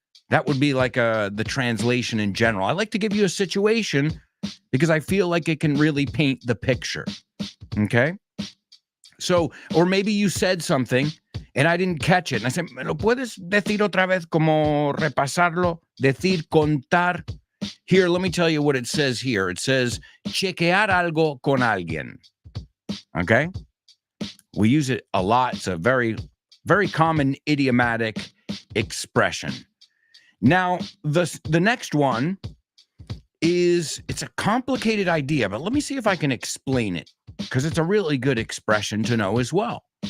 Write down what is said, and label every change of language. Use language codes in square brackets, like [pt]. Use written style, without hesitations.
[en] That would be like the translation in general. I like to give you a situation because I feel like it can really paint the picture. Okay? So, or maybe you said something and I didn't catch it. And I said, [es] ¿me lo puedes decir otra vez? Como repasarlo, decir, contar. [en] Here, let me tell you what it says here. It says, [es] chequear algo con alguien. [en] Okay? We use it a lot. It's a very, very common idiomatic expression. Now, the next one it's a complicated idea, but let me see if I can explain it, because it's a really good expression to know as well.